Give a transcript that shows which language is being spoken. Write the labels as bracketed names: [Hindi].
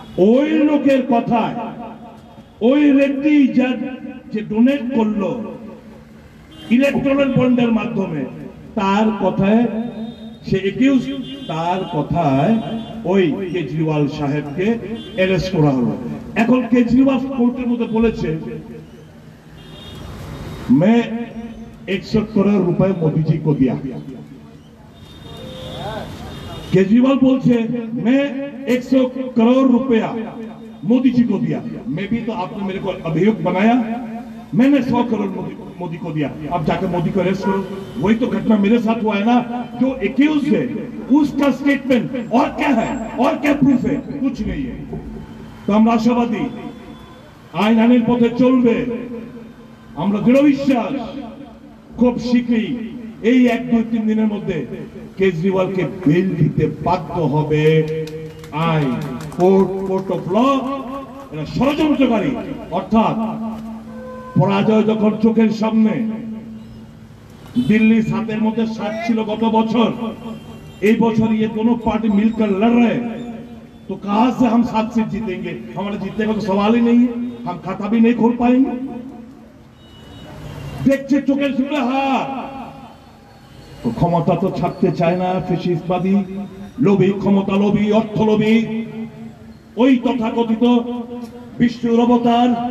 [Bangla] ওই লোকের কথায়, ওই রেড্ডি যে ডোনেট করলো ইলেকট্রাল বন্ডের মাধ্যমে, তার কথায় সে একিউজ, তার কথায় ওই কেজরিওয়াল সাহেবকে অ্যারেস্ট করা হলো। এখন কেজরিওয়াল কোর্টের মধ্যে বলেছে, [Hindi] मैं 100 करोड़ रुपए मोदी जी को दिया। केजरीवाल बोलছে मैं 100 करोड़ रुपया मोदी जी को दिया। मैं भी तो आपने मेरे को अभियोग बनाया, मैंने 100 करोड़ मोदी को दिया, अब जाकर मोदी को अरेस्ट करो। वही तो घटना मेरे साथ हुआ है ना, जो एक्यूज है उसका स्टेटमेंट, और क्या है, और क्या प्रूफ है? कुछ नहीं है। तो हम आशावादी [Bangla] আইন আইনের পথে চলবে, আমরা দৃঢ় বিশ্বাস খুব শীঘ্রই এই 1-2-3 দিনের মধ্যে কেজরিওয়ালকে বেল দিতে বাধ্য হবে আইন, কোর্ট অফ ল। এরা ষড়যন্ত্রকারী, অর্থাৎ পরাজয় যখন চোখের সামনে, দিল্লি 7-এর মধ্যে 7 ছিল গত বছর, এই বছর [Hindi] ये दोनों पार्टी मिलकर लड़ रहे हैं, तो कहां से हम 7 सीट जीतेंगे? हमारे जीतने का तो सवाल ही नहीं है, हम खाता भी नहीं खोल पाएंगे। [Bangla] দেখছে চোখের সামনে হার, তো ক্ষমতা তো ছাড়তে চায় না ফ্যাসিস্টবাদী, লোভী, ক্ষমতা লোভী, অর্থ লোভী, ওই তথাকথিত বিষ্ণুর অবতার।